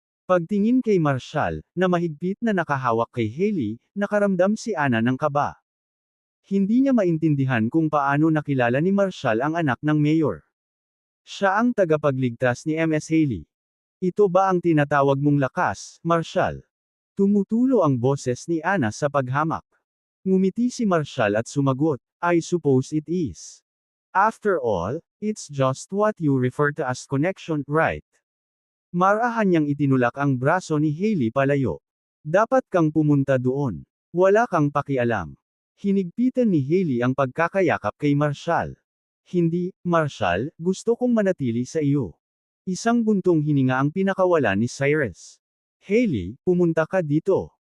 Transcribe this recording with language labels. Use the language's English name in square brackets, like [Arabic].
[Filipino] Pagtingin kay Marshall, na mahigpit na nakahawak kay Hailey, nakaramdam si Anna ng kaba. Hindi niya maintindihan kung paano nakilala ni Marshall ang anak ng mayor. Siya ang tagapagligtas ni Ms. Hailey. Ito ba ang tinatawag mong lakas, Marshall? Tumutulo ang boses ni Anna sa paghamak. Ngumiti si Marshall at sumagot, [English] I suppose it is. After all, it's just what you refer to as connection, right? [Filipino] Marahan niyang itinulak ang braso ni Hailey palayo. Dapat kang pumunta doon. Wala kang pakialam. Hinigpitan ni Hailey ang pagkakayakap kay Marshall. Hindi, Marshall, gusto kong manatili sa iyo. Isang buntong hininga ang pinakawalan ni Cyrus. Hailey, pumunta ka dito.